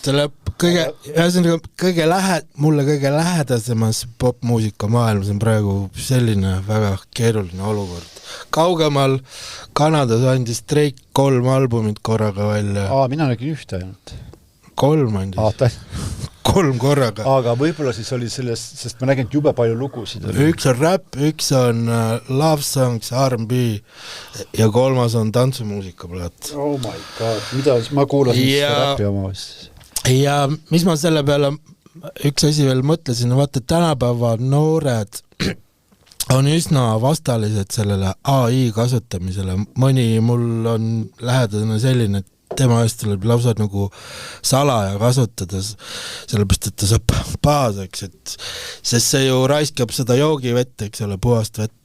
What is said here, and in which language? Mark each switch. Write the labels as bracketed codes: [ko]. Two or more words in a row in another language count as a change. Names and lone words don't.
[et] Mulle kõige lähedasemas popmuusika maailmas on praegu selline väga keeruline olukord. Kaugemal Kanadas andis Drake 3 albumit korraga välja. Mina nägin ühte ainult. 3 andis. 3 korraga. Aga võib-olla siis oli sellest, sest ma nägin jube palju lugusid. Üks on rap, üks on [en] love songs, [et] R&B ja 3 on tantsumuusikaplaat. [en] Oh my god, [et] mida ma kuulasin rapi oma vist. Ja mis ma selle peale üks asi veel mõtlesin, vaata tänapäeva noored on üsna vastalised sellele AI kasutamisele. Mõni mul on lähedane selline, et tema eest tuleb lausa nagu salaja kasutada, sellepärast, et ta saab paaseks, sest see ju raiskab seda joogivett, eks ole, puhast vett.